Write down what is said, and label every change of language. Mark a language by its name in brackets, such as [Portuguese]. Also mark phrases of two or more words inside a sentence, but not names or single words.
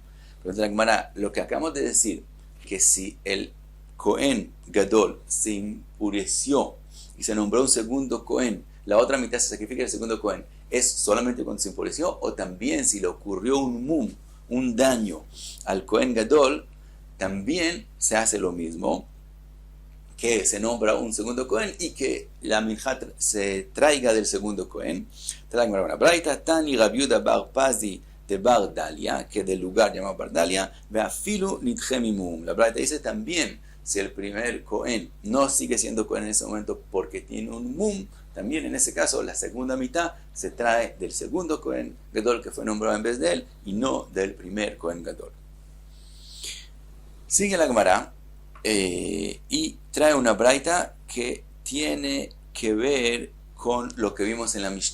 [Spanish] Pregunta la Gemara, lo que acabamos de decir, que si el [Hebrew] כהן גדול [Spanish] se impureció y se nombró un segundo Cohen, la otra mitad se sacrifica el segundo Cohen, ¿es solamente cuando se impureció o también si le ocurrió un mum, un daño al [Hebrew] כהן גדול, [Spanish] también se hace lo mismo, que se nombra un segundo Cohen y que la minjá se traiga del segundo Cohen? Trae una braita, Tani Rabbi Yehuda bar Pazi de Bar Dalia, que del lugar llamado Bar Dalia, [Hebrew] ואפילו נדחה ממום. [Spanish] La braita dice también, si el primer Cohen no sigue siendo Cohen en ese momento porque tiene un mum, también en ese caso la segunda mitad se trae del segundo [Hebrew] כהן גדול [Spanish] que fue nombrado en vez de él y no del primer [Hebrew] כהן גדול. [Spanish] Sigue la Gemara y trae una braita que tiene que ver con lo que vimos en la Mishnah.